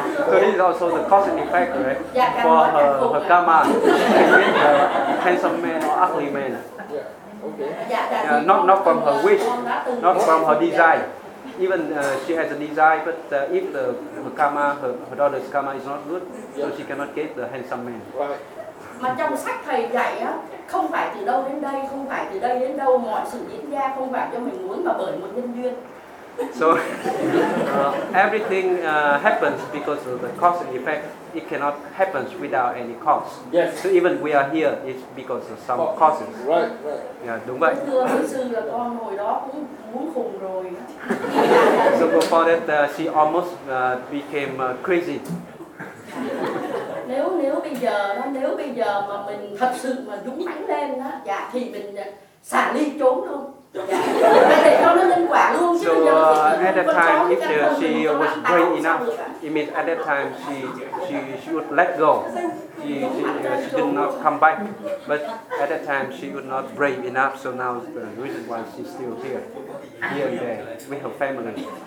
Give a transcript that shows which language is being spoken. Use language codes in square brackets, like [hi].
[en] So this is also the cause and effect, right? For her karma, she get a handsome man or ugly man. Not from her wish, not from her desire. Even she has a desire, but if her karma, her daughter's karma is not good, so she cannot get the handsome man. [vi] Mà trong sách thầy dạy á, không phải từ đâu đến đây, không phải từ đây đến đâu, mọi sự diễn ra không phải cho mình muốn mà bởi một nhân duyên. [en] So everything happens because of the cause and effect. It cannot happen without any cause. Yes. So even we are here is because of some causes. Right, right. [vi] Yeah, đúng vậy. Thưa thầy sư là con hồi đó cũng muốn khùng rồi. [en] So before that she almost became crazy. [vi] Nếu bây giờ mà mình thật sự mà đúng mạnh lên á, dạ thì mình xả ly trốn luôn. Để cho nó nhân quả luôn chứ. [en] So, at that time, if the CEO was brave enough, it means at that time she would let go. She did not come back, but at that time she was not brave enough. So now the reason why she's still here and there with her family.